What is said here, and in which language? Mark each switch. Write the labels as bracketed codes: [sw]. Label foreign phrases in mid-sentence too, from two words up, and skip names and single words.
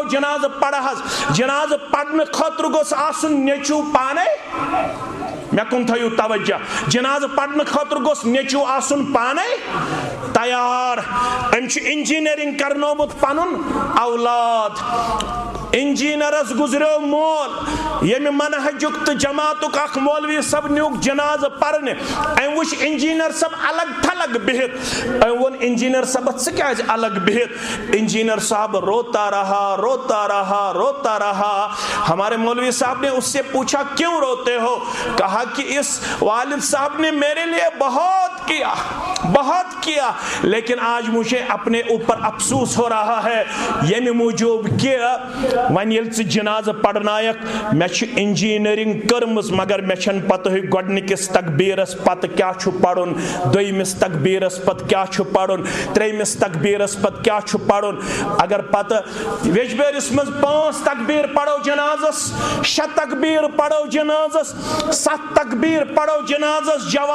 [ks] جنازٕ پڑ حظ جنازٕ پرنہٕ خٲطرٕ گوٚژھ آسُن نیٚچوٗ پانے مےٚ کُن تھٲیِو توجہ جنازٕ پرنہٕ خٲطرٕ گوٚژھ نیٚچوٗ آسُن پانے تیار أمۍ چھُ انجینئرنگ کرنومُت پنُن اولاد انجینئرس گزریو مول ییٚمہِ منہجُک تہٕ جماعتُک اکھ مولوی صٲب نیوٗکھ جنازٕ پرنہِ أمۍ وٕچھ انجینئر صٲب الگ تھلگ بِہِتھ أمۍ ووٚن انجینئر صٲبس ژٕ کیازِ الگ بِہِتھ [ur] انجینئر صاحب روتا رہا ہمارے مولوی صاحب نے اس سے پوچھا کیوں روتے ہو کہا کہ اس والد صاحب نے میرے لیے بہت کیا لیکن آج مجھے اپنے اوپر افسوس ہو رہا ہے [ks] ییٚمہِ موٗجوٗب کہ وۄنۍ ییٚلہِ ژٕ جنازٕ پرنایکھ مےٚ چھِ انجینئرنگ کٔرمٕژ مگر مےٚ چھنہٕ پتہ گۄڈنِکِس تکبیرس پتہٕ کیاہ چھُ پرُن دوٚیمِس تکبیرس پتہٕ کیاہ چھُ پرُن ترٛیٚیمِس تکبیرس پتہٕ کیاہ چھُ پرُن اگر پتہٕ ویجبیٲرِس منٛز 5 تکبیر پرو جنازس 6 تکبیر پرو جنازس 7 تکبیر پرو جنازس